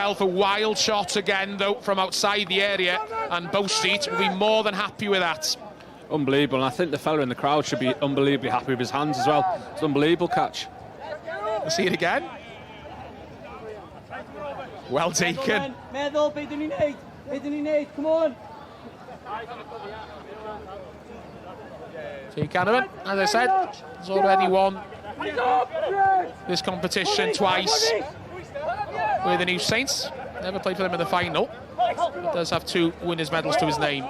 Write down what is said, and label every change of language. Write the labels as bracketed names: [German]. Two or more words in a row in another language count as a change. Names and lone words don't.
[English] A wild shot again, though, from outside the area, and Bow Street will be more than happy with that. Unbelievable, and I think the fella in the crowd should be unbelievably happy with his hands as well. It's an unbelievable catch. We'll see it again. Well taken. [Welsh] Meddwl, be dyn ni'n neud, [English] come on. Jay Canavan, as I said, has already won this competition twice with the New Saints. Never played for them in the final, but does have 2 winners' medals to his name.